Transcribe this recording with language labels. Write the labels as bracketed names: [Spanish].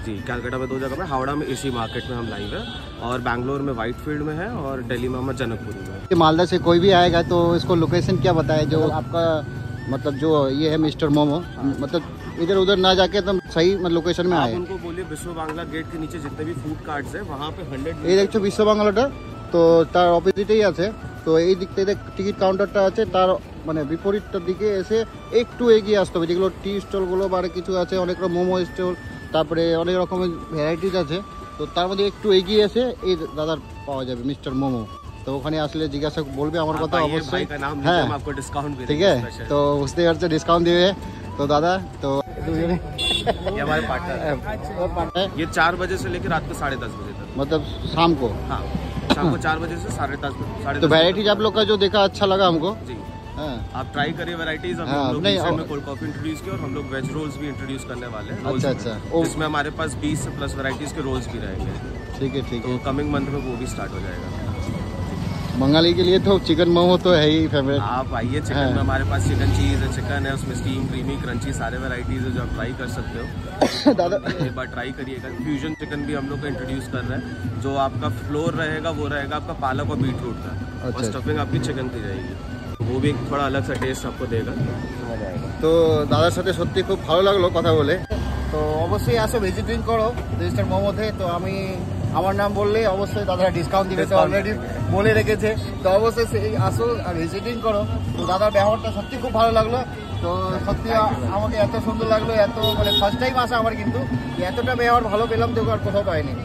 [Hindi] जी, कलकत्ता में 2 जगह में, हावड़ा में इसी मार्केट में हम लाइव है, और बैंगलोर में व्हाइटफील्ड में है, और दिल्ली में हम जनकपुरी में। मालदा से कोई भी आएगा तो इसको लोकेशन क्या बताए, जो आपका मतलब जो ये है मिस्टर मोमो, मतलब इधर उधर ना जाके एकदम सही लोकेशन में आए। उनको बोलिए विश्व बांग्ला गेट के नीचे जितने भी फूड कार्ट्स है वहाँ पे 100 [Bangla] এই দেখছো বিশ্ব বাংলাটা, তো তার অপোজিটেই আছে। তো এই দিক থেকে টিকিট কাউন্টারটা আছে, তার মানে বিপরীতটার দিকে এসে একটু এগিয়ে আসতে হবে। যেগুলো টি স্টলগুলো বা কিছু আছে, অনেক রকম মোমো স্টল, তারপরে অনেক রকমের ভ্যারাইটিস আছে। তো তার মধ্যে একটু এগিয়ে এসে এই দাদার পাওয়া যাবে মিস্টার মোমো। তো ওখানে আসলে জিজ্ঞাসা বলবে আমার কথা অবশ্যই। হ্যাঁ ঠিক আছে, তো বুঝতে পারছো ডিসকাউন্ট দিবে। তো दादा तो [Hindi] ये हमारे पार्टनर है। ये 4 बजे से लेकर रात को 10:30 बजे तक, मतलब शाम को। हाँ, शाम को 4 बजे से 10:30 तो वैरायटीज आप लोग का जो देखा अच्छा लगा हमको। जी हाँ, आप ट्राई करिए वैरायटीज। हम लोग में कोल्ड कॉफी इंट्रोड्यूस किया और हम लोग वेज रोल्स भी इंट्रोड्यूस करने वाले हैं। अच्छा, इसमें हमारे पास 20 से प्लस वैरायटीज के रोल्स भी रहेंगे। ठीक है। तो कमिंग मंथ में वो भी स्टार्ट हो जाएगा। बंगाली के लिए तो चिकन मोमो तो है ही फेवरेट। आप आइए, चिकन में हमारे पास चिकन चीज़ है, चिकन है, उसमें स्टीम, क्रीमी, क्रंची सारे वैरायटीज़ है जो आप ट्राई कर सकते हो। दादा एक बार ट्राई करिएगा। फ्यूजन चिकन भी हम लोग को इंट्रोड्यूस कर रहे हैं, जो आपका फ्लोर रहेगा वो रहेगा आपका पालक और बीटरूट का, और अच्छा। स्टफिंग आपकी चिकन की रहेगी, वो भी थोड़ा अलग सा टेस्ट आपको देगा। [Bangla] তো দাদার সাথে সত্যি খুব ভালো লাগলো কথা বলে। তো অবশ্যই আসো, ভিজিটিং করো রেজিস্টার মোমোতে। তো আমি আমার নাম বললেই অবশ্যই দাদারা ডিসকাউন্ট দিবে, তো অলরেডি বলে রেখেছে। তো অবশ্যই সেই আসো আর ভিজিটিং করো। তো দাদার ব্যবহারটা সত্যি খুব ভালো লাগলো। তো সত্যি আমাকে এত সুন্দর লাগলো, এত মানে ফার্স্ট টাইম আসা আমার, কিন্তু এতটা ব্যবহার ভালো পেলাম তো আর কোথাও পাইনি।